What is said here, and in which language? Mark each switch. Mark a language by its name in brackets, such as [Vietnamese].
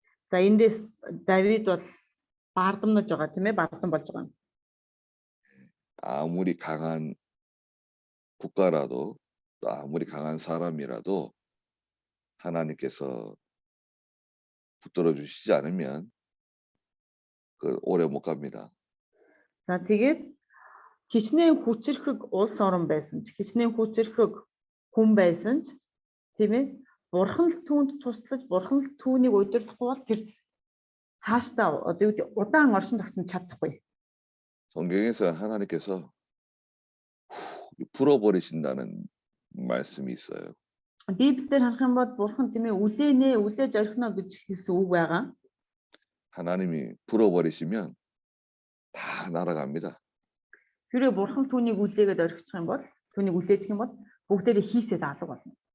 [Mongolian] За эндээс Давид бол бардамнаж байгаа тийм ээ, бардам болж байгаа. [Korean] 아무리 강한 국가라도 또 아무리 강한 사람이라도 하나님께서 붙들어 주시지 않으면 그 오래 못 갑니다. [Mongolian] За тэгээд хичнээн хүчрхэг улс орон байсан ч, хичнээн хүчрхэг хүн байсан ч тийм ээ, бурхан л түүнд туслаж, бурхан л түүнийг удирдахгүй бол тэр цаашдаа одоо юу гэдэг удаан оршин тогтнож чадахгүй. [Korean] 성경에서 하나님께서 풀어버리신다는 말씀이 있어요. [Mongolian] Библиэр харах юм бол бурхан тийм ээ үлээж орхино гэж хэлсэн үг байгаа. [Korean] 하나님이 풀어버리시면 다 날아갑니다. [Mongolian] Хэрвээ бурхан түүнийг үлээгээд орхичих юм бол, түүнийг үлээчих юм бол бүгдээрээ хийсээд алга болно.